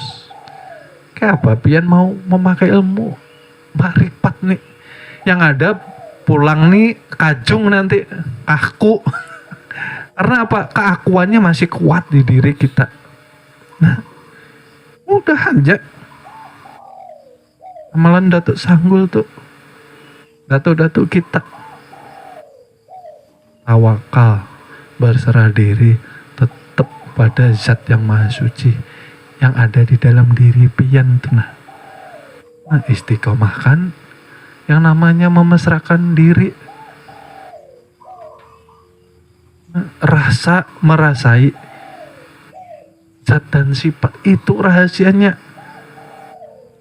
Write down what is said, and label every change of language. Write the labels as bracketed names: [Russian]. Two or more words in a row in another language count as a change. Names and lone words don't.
[Banjar] Kayak apa pian mau memakai ilmu makrifat nih, yang ada pulang nih kajung nanti aku. [Indonesian] Karena apa? Keakuannya masih kuat di diri kita. Nah, udah aja. Amalan Datuk Sanggul tuh, datuk-datuk kita tawakal, berserah diri, tetap pada zat yang maha suci yang ada di dalam diri pian tuh nah. Istiqomah kan yang namanya memesrakan diri, merasai zat dan sifat itu rahasianya.